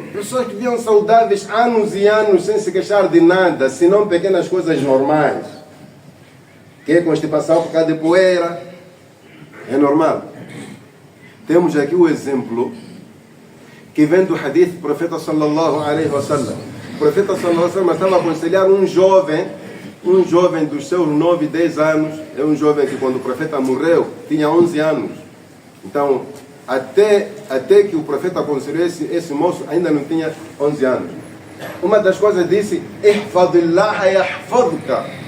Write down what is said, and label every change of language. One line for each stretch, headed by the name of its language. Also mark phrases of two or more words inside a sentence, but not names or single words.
Portuguese: Pessoas que viviam saudáveis anos e anos sem se queixar de nada, senão pequenas coisas normais. Que é constipação por causa de poeira. É normal. Temos aqui o exemplo que vem do hadith do profeta
Arabic: صلى الله عليه وسلم.
Portuguese: O profeta
Arabic: صلى الله عليه وسلم
Portuguese: estava a aconselhar um jovem dos seus 9, 10 anos. É um jovem que quando o profeta morreu tinha 11 anos. Então, até que o profeta aconselhou esse moço, ainda não tinha 11 anos. Uma das coisas disse,
Arabic: احفظ الله يحفظك.